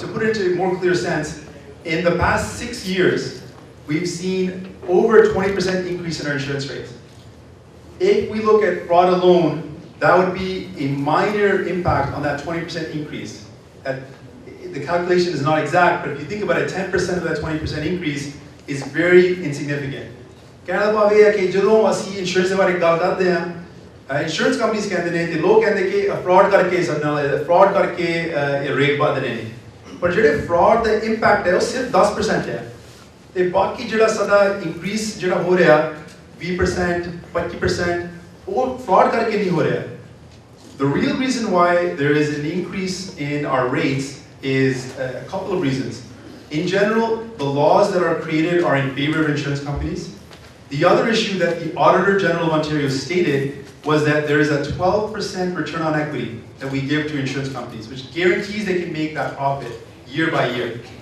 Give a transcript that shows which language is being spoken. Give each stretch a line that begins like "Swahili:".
English: To put it into a more clear sense, in the past 6 years, we've seen over a 20% increase in our insurance rates. If we look at fraud alone, that would be a minor impact on that 20% increase. The calculation is not exact, but if you think about it, 10% of that 20% increase is very insignificant.
Hindi: कहना भाव ये है कि
Punjabi: ਜਦੋਂ ਅਸੀਂ insurance ਦੇ ਬਾਰੇ ਗੱਲ ਕਰਦੇ ਹਾਂ ਇੰਸ਼ੋਰੈਂਸ ਕੰਪਨੀਆਂ ਕਹਿੰਦੇ ਨੇ ਤੇ ਲੋਕ ਕਹਿੰਦੇ ਕਿ ਫਰਾਡ ਕਰਕੇ ਸਾਡੇ ਨਾਲ ਫਰਾਡ ਕਰਕੇ ਇਹ ਰੇਟ ਵਧ ਰਹੇ ਨੇ ਪਰ ਜਿਹੜੇ ਫਰਾਡ ਦਾ ਇੰਪੈਕਟ ਹੈ ਉਹ ਸਿਰਫ 10% ਹੈ ਤੇ ਬਾਕੀ ਜਿਹੜਾ ਸਾਡਾ ਇਨਕਰੀਸ ਜਿਹੜਾ ਹੋ ਰਿਹਾ 20% 25% ਉਹ ਫਰਾਡ ਕਰਕੇ ਨਹੀਂ ਹੋ ਰਿਹਾ.
English: The real reason why there is an increase in our rates is a couple of reasons. In general, the laws that are created are in favor of insurance companies. The other issue that the Auditor General of Ontario stated was that there is a 12% return on equity that we give to insurance companies, which guarantees they can make that profit year by year.